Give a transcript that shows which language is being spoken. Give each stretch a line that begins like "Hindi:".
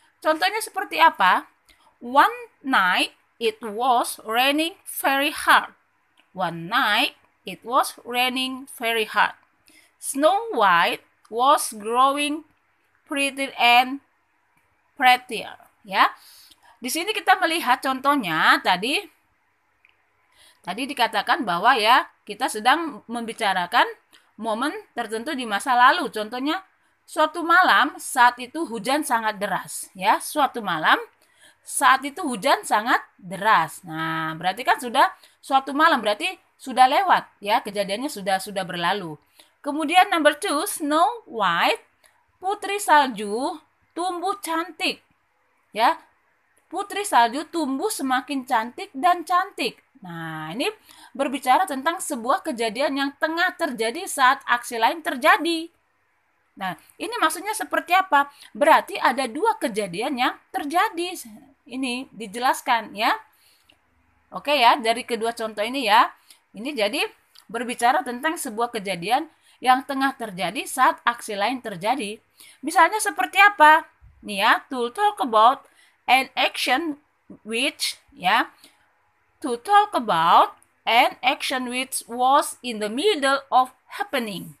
Indonesian: Contohnya seperti apa?
English: One night it was raining very hard. One night it was raining very hard. Snow White was growing prettier and prettier ya.
Indonesian: Di sini kita melihat contohnya tadi dikatakan bahwa ya kita sedang membicarakan momen tertentu di masa lalu. Contohnya suatu malam saat itu hujan sangat deras ya. Suatu malam saat itu hujan sangat deras. Nah, berarti kan sudah suatu malam, berarti sudah lewat ya, kejadiannya sudah berlalu. Kemudian
English: number 2,
Indonesian: Snow White, putri salju tumbuh cantik. Ya. Putri salju tumbuh semakin cantik dan cantik. Nah, ini berbicara tentang sebuah kejadian yang tengah terjadi saat aksi lain terjadi. Nah, ini maksudnya seperti apa? Berarti ada dua kejadian yang terjadi. Ini dijelaskan ya. Oke ya, dari kedua contoh ini ya. Ini jadi berbicara tentang sebuah kejadian yang tengah terjadi saat aksi lain terjadi. Misalnya seperti apa? Nih ya,
English: to talk about an action which ya. To talk about an action which was in the middle of happening.